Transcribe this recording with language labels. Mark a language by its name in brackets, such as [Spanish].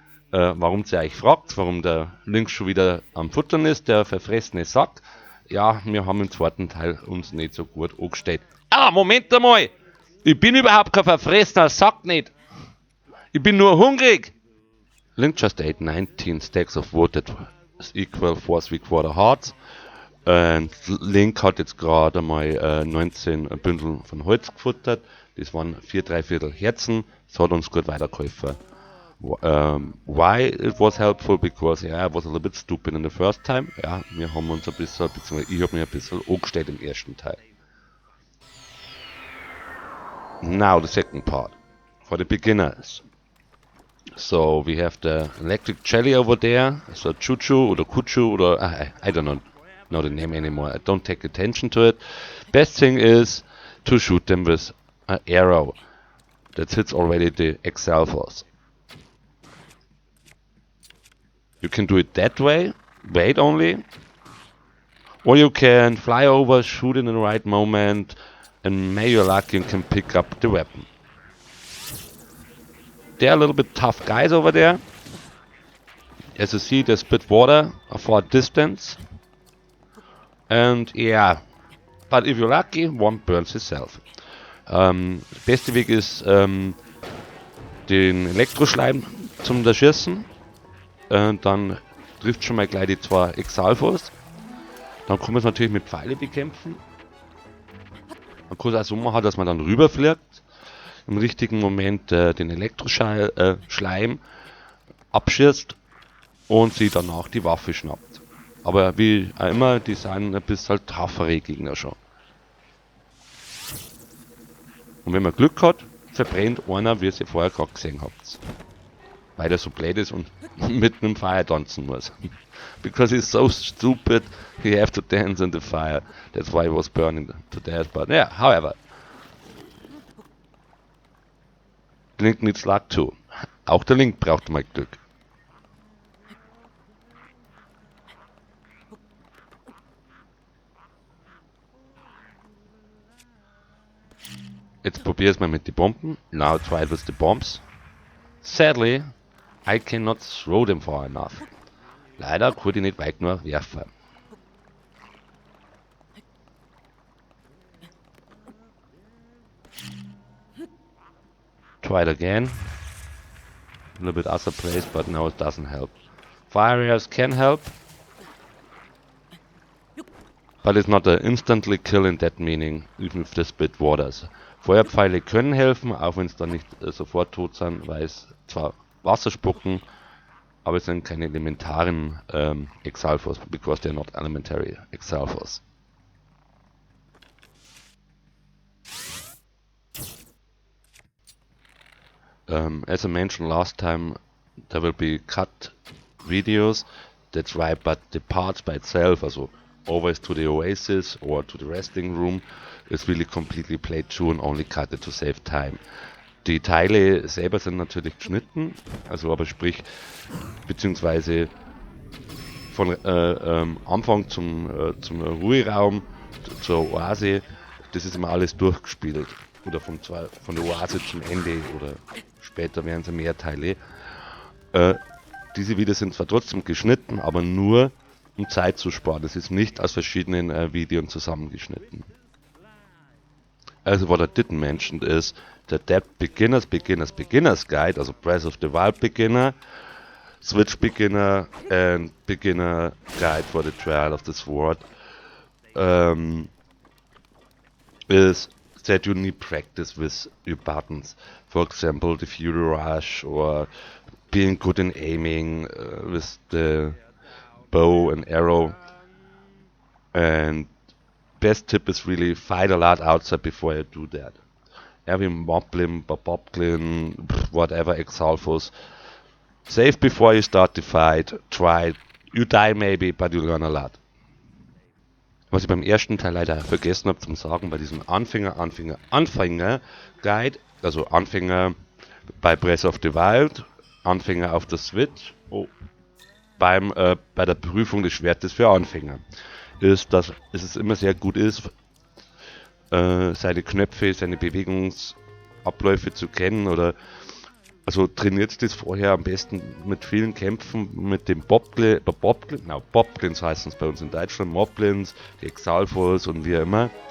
[German] Warum ihr euch fragt, warum der Link schon wieder am Futtern ist, der verfressene Sack, ja, wir haben im zweiten Teil uns nicht so gut angestellt. Ah, Moment einmal! Ich bin überhaupt kein verfressener Sack nicht! Ich bin nur hungrig! [English] Link just ate 19 stacks of wood that is equal 4 3/4 hearts. [German] Und Link hat jetzt gerade mal 19 Bündel von Holz gefuttert. Das waren 4 3/4 Herzen. Das hat uns gut weitergeholfen. [English] Why it was helpful? Because yeah, I was a little bit stupid in the first time. [German] Ja, wir haben uns ein bisschen, beziehungsweise ich habe mich ein bisschen angestellt im ersten Teil. [English] Now the second part. For the beginners. So we have the electric jelly over there. So Chuchu or Kuchu or I don't know the name anymore. I don't take attention to it. Best thing is to shoot them with an arrow. That hits already the Exalfos. You can do it that way, wait only. Or you can fly over, shoot in the right moment, and may you're lucky and can pick up the weapon. They're a little bit tough guys over there. As you see, they spit water for a distance. And yeah, but if you're lucky, one burns himself. [German] Beste Weg ist, den Elektroschleim zum Erschießen. Dann trifft schon mal gleich die 2 Exalfos. Dann kann man es natürlich mit Pfeile bekämpfen. Man kann es auch so machen, dass man dann rüberfliegt. Im richtigen Moment den Elektroschleim abschießt und sie danach die Waffe schnappt. Aber wie auch immer, die sind ein bisschen toughere Gegner schon. Und wenn man Glück hat, verbrennt einer, wie ihr es vorher gerade gesehen habt. Weil er so blöd ist und mit einem Feuer tanzen muss. [English] Because he's so stupid, he have to dance in the fire. That's why he was burning to death. But yeah, however. Link needs luck too. [German] Auch der Link braucht mal Glück. Jetzt probier es mal mit den Bomben. [English] Now try it with the bombs. Sadly, I cannot throw them far enough. [German] Leider kann ich nicht weit nur werfen. [English] Try it again. A little bit other place, but no, it doesn't help. Fire arrows can help, but it's not an instantly kill in that meaning, even if they spit waters. [German] Feuerpfeile können helfen, auch wenn es dann nicht sofort tot sind, weil es zwar Wasser spucken, aber es sind keine elementaren Exalfos, [English] because they're not elementary Exalfos. As I mentioned last time, there will be cut videos. That's right, but the parts by itself, also always to the oasis or to the resting room, is really completely played through and only cut it to save time. [German] Die Teile selber sind natürlich geschnitten, also aber sprich, beziehungsweise von Anfang zum Ruheraum zur Oase, das ist immer alles durchgespielt. Oder von der Oase zum Ende oder später werden es mehr Teile. Diese Videos sind zwar trotzdem geschnitten, aber nur um Zeit zu sparen. Das ist nicht aus verschiedenen Videos zusammengeschnitten. [English] Also what I didn't mention is that Beginner's Guide, also Breath of the Wild Beginner, Switch Beginner and Beginner Guide for the Trial of the Sword is that you need practice with your buttons. For example, the Fury Rush or being good in aiming with the bow and arrow. And best tip is really fight a lot outside before you do that. Every Moblin, Boblin, whatever Exalfos. Save before you start the fight. Try. You die maybe, but you learn a lot. [German] Was ich beim ersten Teil leider vergessen habe zu sagen, bei diesem Anfänger-Guide, also Anfänger bei Breath of the Wild, Anfänger auf der Switch, bei der Prüfung des Schwertes für Anfänger, ist, dass es immer sehr gut ist, seine Knöpfe, seine Bewegungsabläufe zu kennen oder also trainiert das vorher am besten mit vielen Kämpfen, mit dem Boblins heißen es bei uns in Deutschland, Moblins, die Exalfos und wie immer.